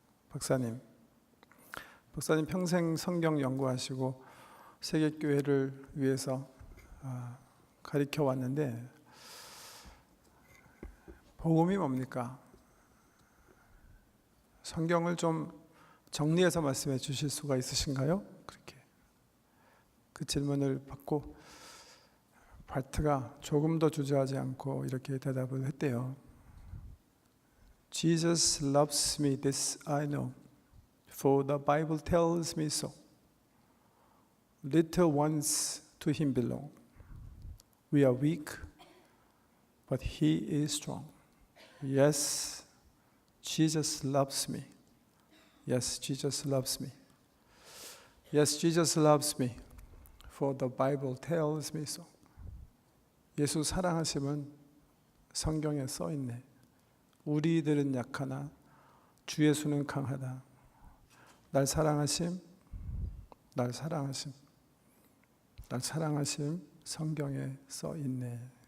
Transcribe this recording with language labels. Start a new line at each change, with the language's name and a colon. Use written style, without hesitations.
Korean: 박사님 평생 성경 연구하시고 세계 교회를 위해서 가르쳐 왔는데 복음이 뭡니까? 성경을 좀 정리해서 말씀해 주실 수가 있으신가요? 그렇게 그 질문을 받고 바르트가 조금 더 주저하지 않고 이렇게 대답을 했대요.
English: Jesus loves me, this I know, for the Bible tells me so. Little ones to him belong. We are weak, but he is strong. Yes, Jesus loves me. Yes, Jesus loves me. Yes, Jesus loves me, for the Bible tells me so.
Korean: 예수 사랑하심은 성경에 써 있네. 우리들은 약하나 주 예수는 강하다. 날 사랑하심, 날 사랑하심, 날 사랑하심 성경에 써 있네.